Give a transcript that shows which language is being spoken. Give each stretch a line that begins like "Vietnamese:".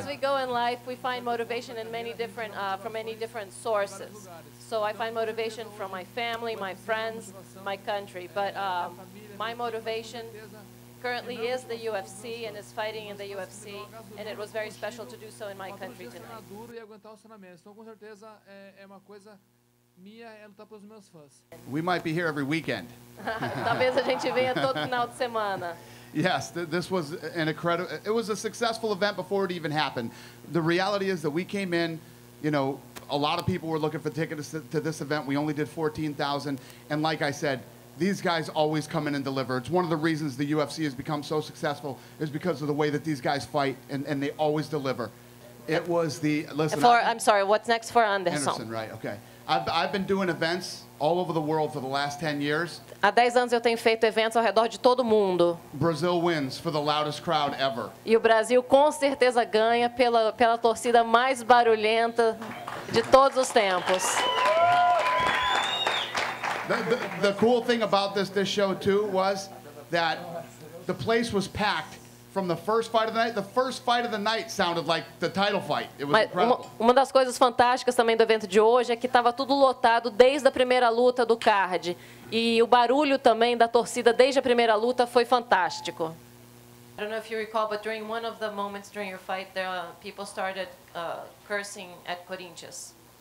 English: As we go in life, we find motivation in many different, from many different sources. So I find motivation from my family, my friends, my country. But my motivation currently is the UFC and is fighting in the UFC, and it was very special to do so in my country tonight.
Portuguese: duro e aguentar os treinamentos. Então, com certeza, é uma coisa minha é lutar pelos meus fãs.
English: We might be here every weekend.
Portuguese: Talvez a gente venha todo final de semana.
English: Yes, this was an incredible, it was a successful event before it even happened. The reality is that we came in, you know, a lot of people were looking for tickets to this event. We only did 14,000. And like I said, these guys always come in and deliver. It's one of the reasons the UFC has become so successful is because of the way that these guys fight, and they always deliver. It was the, listen. I'm sorry, what's next for Anderson? Anderson, right, okay. I've been doing events all over the world for the last 10 years.
Portuguese: Há 10 anos eu tenho feito eventos ao redor de todo mundo.
English: Brazil wins for the loudest crowd ever.
Portuguese: E o Brasil com certeza ganha pela torcida mais barulhenta de todos os tempos.
English: The cool thing about this show too was that the place was packed from the first fight of the night. The first fight of the night sounded like the title fight. It was incredible.
Portuguese: Uma das coisas fantásticas também do evento de hoje é que estava tudo lotado desde a primeira luta do card. E o barulho também da torcida desde a primeira luta foi fantástico.
English: I don't know if you recall, but during one of the moments during your fight, people started cursing at Corinthians.